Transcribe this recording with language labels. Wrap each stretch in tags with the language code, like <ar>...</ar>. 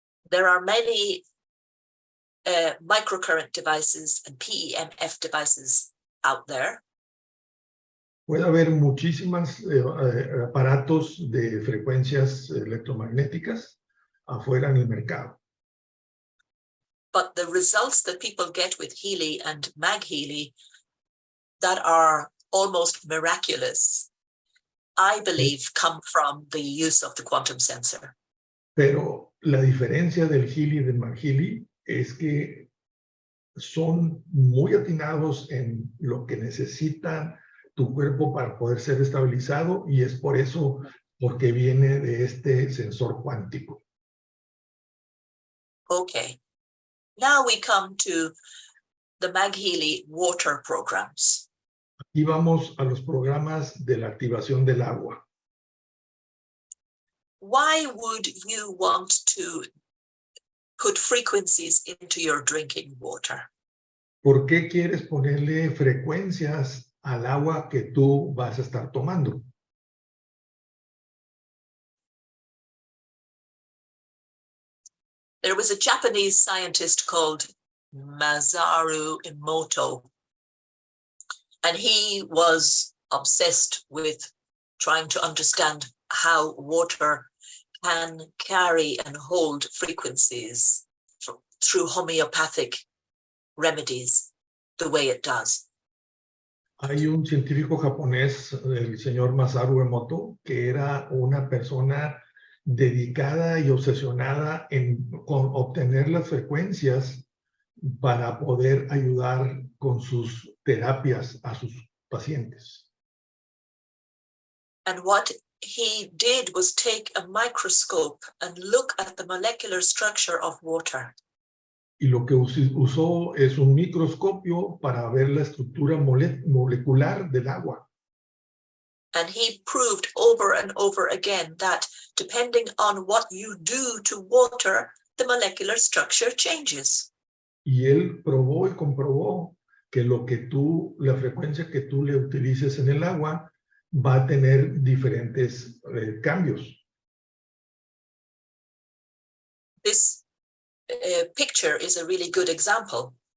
<en>There are many microcurrent devices and PEMF devices out there.</en> <es>Puede haber muchísimos aparatos de frecuencias electromagnéticas afuera en el mercado.</es> <en>But the results that people get with Healy and MagHealy that are almost miraculous, I believe, come from the use of the quantum sensor.</en> <es>Pero la diferencia del Healy y del MagHealy es que son muy atinados en lo que necesita tu cuerpo para poder ser estabilizado y es por eso porque viene de este sensor cuántico.</es> <en>Okay. Now we come to the MagHealy water programs.</en> <es>Aquí vamos a los programas de la activación del agua.</es> <en>Why would you want to put frequencies into your drinking water?</en> <es>¿Por qué quieres ponerle frecuencias al agua que tú vas a estar tomando?</es> <en>There was a Japanese scientist called Masaru Emoto, and he was obsessed with trying to understand how water can carry and hold frequencies through homeopathic remedies the way it does.</en> <es>Hay un científico japonés, el señor Masaru Emoto, que era una persona dedicada y obsesionada con obtener las frecuencias para poder ayudar con sus terapias a sus pacientes.</es> <en>And what he did was take a microscope and look at the molecular structure of water.</en> <es>Y lo que usó es un microscopio para ver la estructura molecular del agua.</es> <en>And he proved over and over again that depending on what you do to water, the molecular structure changes.</en> <es>Y él probó y comprobó que la frecuencia que tú le utilices en el agua va a tener diferentes cambios.</es> <en>This picture is a really good example.</en>